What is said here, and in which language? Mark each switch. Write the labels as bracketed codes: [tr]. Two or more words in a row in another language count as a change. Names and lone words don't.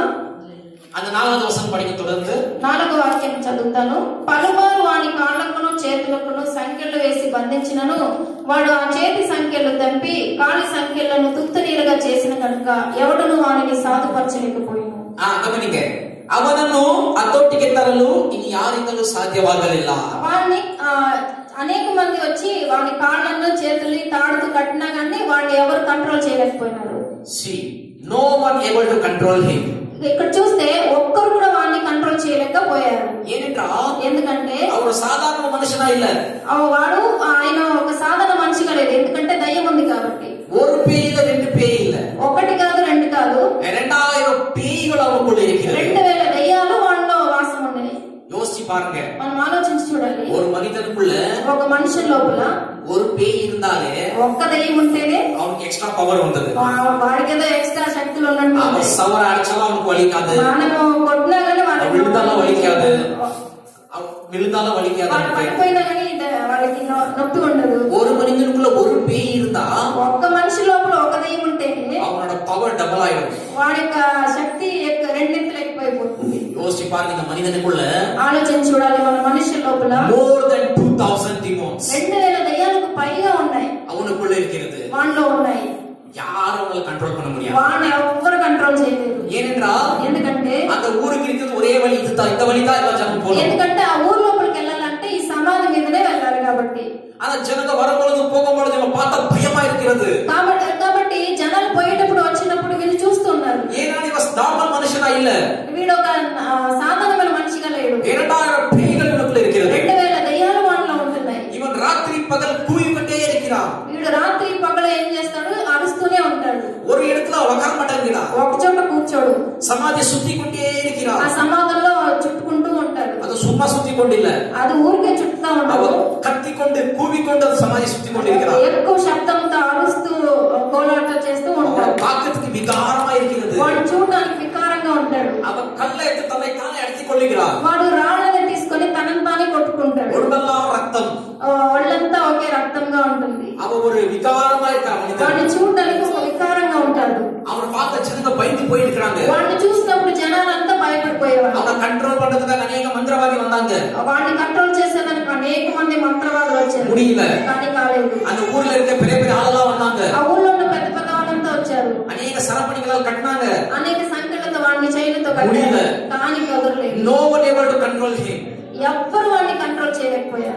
[ta] அந்த 4வது வசனம் படிக்க தொடர்ந்து [te] 4వ వాక్యం చదువుతాను. పలుమారు వాని కాళ్ళకును చేతులకును సంకెళ్ళు వేసి బంధించినను వాడు ఆ చేతి సంకెళ్ళు తెంపి కాలి సంకెళ్లను తుత్తనీరుగా చేసిన కనుక ఎవడును వానిని సాధుపరచలేకపోయిను. [kn] ಗಮನಿಗೆ, ಅವನನ್ನು ಹತೋಟಿಗೆ ತರಲು ಇನ್ನು ಯಾರಿಂದಲೂ ಸಾಧ್ಯವಾಗಲಿಲ್ಲ. [te] వాడిని అనేక మంది వచ్చి వాడి కాళ్ళను చేతుల్ని తాడుతూ కట్టినా కానీ వాడిని ఎవరు కంట్రోల్ చేయలేకపోయినారు. [en] See, no one able to control him. [te] ఇక్కడ చూస్తే ఒక్కరు కూడా వాడిని కంట్రోల్ చేయలేకపోయారు. ఎందుకంటే [ta] அவரு சாதாரண மனுஷுலா இல்ல. [te] వాడు ఆయన ఒక సాధారణ మనిషిగా లేదు. ఎందుకంటే దయ్యం ఉంది కాబట్టి. [ta] ஒரு பேய் இல்ல, ரெண்டு பேய் இல்ல. [te] ఒకటి కాదు, రెండు కాదు, [ta] 2000 பேய்கள் அவனுக்குள்ள இருக்கிறது. [te] 2000 దయ్యాలు వాళ్ళలో వాసం ఉండేవి. [ta] யோசிச்சு பாருங்க. [te] మనం ఆలోచించి చూడాలి. [ta] ஒரு மனிதனுக்குள்ள [te] ఒక మనిషి లోపల [ta] ஒரு பேய் இருந்தாலே [te] ఒక్క దయ్యం ఉంటేనే [ta] அவனுக்கு [en] extra power [ta] வந்தது. [te] వాడికి ఏదో ఎక్స్ట్రా శక్తులు ఉన్నట్టు. [ta] அவன் சவர அடிச்சாலும் அவனுக்கு வலிக்காது. [te] మనము కొట్టినా కానీ వాడికి [ta] விழுந்தாலும் வலிக்காது. விழுந்தாலும் வலிக்காது. [te] పడిపోయినా కానీ వాళ్ళకి నొప్పి ఉండదు. [ta] ஒரு மனிதனுக்குள்ள ஒரு பேய் இருந்தா [te] ఒక్క మనిషి లోపల ఒక దయ్యం ఉంటేనే [ta] அவனோட [en] power double [ta] ஆயிடும். [te] వాడి యొక్క శక్తి రెండింతలు ఎక్కువైపోతుంది. [ta] யோசிச்சு பாருங்க, இந்த மனிதனுக்குள்ள [te] ఆలోచించి చూడాలి. మన మనిషి లోపల [en] more than 2000 demons [te] 2000 దయ్యాలకు పైగా ఉన్నాయి. [ta] அவனுக்குள்ள இருக்கிறது. [te] వాడిలో ఉన్నాయి. [ta] யாரும் அவங்களை கண்ட்ரோல் பண்ண முடியாது. [te] వాడిని ఎవ్వరు కంట్రోల్ చేయలేరు. [ta] ஏனென்றால் [te] ఎందుకంటే [ta] அந்த ஊருக்கு இருக்கிறது ஒரே வழி இதுதான். இந்த வழி தான் எல்லா ஜனம் போகணும். [te] ఎందుకంటే ఆ ఊరు లోపలికి వెళ్ళాలంటే ఈ సమాధి మీదనే వెళ్ళాలి కాబట్టి. [ta] ஆனா ஜனங்க வரும்பொழுது போகும்பொழுது இவன் பார்த்தா பயமா இருக்கிறது. [te] కాబట్టి జనాలు పోయేటప్పుడు వచ్చినప్పుడు వీళ్ళు చూస్తున్నారు. [ta] ஏன்னா இவன் நார்மல் மனுஷனா இல்ல. [te] వీడు ఒక సాధారణమైన మనిషిగా లేడు. [ta] 2000 பேய்கள் இவனுக்குள்ள இருக்கிறது. [te] 2000 దయ్యాలు వాడిలో ఉంటున్నాయి. [ta] இவன் ராத்திரி பகல் கூவிக்கொண்டே இருக்கிறான். [te] వీడు రాత్రి పగలు ఏం చేస్తాడు? అరుస్తూనే ఉంటాడు. [ta] ஒரு இடத்துல உட்கார மாட்டேங்கிறான். [te] ఒక చోట కూర్చోడు. [ta] சமாதி சுத்தி கொண்டே இருக்கிறான். [te] ఆ సమాధంలో చుట్టుకుంటూ ఉంటాడు. [ta] அது சும்மா சுத்தி கொண்டில்ல, [te] అది ఊరికే చుట్టుతా ఉంటాడు. [ta] அவன் கத்திக்கொண்டு கூவிக்கொண்டு அந்த சமாதி சுத்தி கொண்டிருக்கிறான். [te] ఎక్కువ శబ్దంతో అరుస్తూ కోలాటం చేస్తూ ఉంటాడు. [ta] பார்க்கிறதுக்கு விகாரமா இருக்கிறது. [te] వాడు చూడడానికి వికారంగా ఉంటాడు. [ta] அவன் கல்லை எடுத்து தன்னை தானே அடித்துக் கொள்ளுகிறான். [te] వాడు రాళ్ళని తీసుకొని తనని తానే కొట్టుకుంటాడు. [ta] உடம்பெல்லாம் ரத்தம், [te] ఒళ్ళంతా ఒకే రక్తంగా ఉంటుంది. [ta] அவன் ஒரு விகாரமா இருக்கிறான். [te] వాడిని చూడడానికి ఒక వికారంగా ఉంటాడు. [ta] அவனை பார்த்த ஜனங்க பயந்து போயிருக்கிறாங்க. [te] వాడిని చూసినప్పుడు జనాలంతా భయపడిపోయేవారు. [ta] அவனை கண்ட்ரோல் பண்றதுக்காக அநேக மந்திரவாதி வந்தாங்க. [te] వాడిని కంట్రోల్ చేసేదానికి అనేక మంది మంత్రవాదులు వచ్చారు. [ta] முடியல, [te] కానీ కాలేదు. [ta] அந்த ஊர்ல இருக்க பெரிய பெரிய ஆளெல்லாம் வந்தாங்க. [te] ఆ ఊళ్ళో ఉన్న పెద్ద పెద్ద వాళ్ళంతా వచ్చారు. [ta] அநேக சரப்பணிகளால் கட்டினாங்க. [te] అనేక సంఖ్యలతో వాడిని చైలతో కట్టారు. కానీ కుదరలేదు. [en] No one able to control him. [te] ఎవ్వరు వాడిని కంట్రోల్ చేయలేకపోయారు.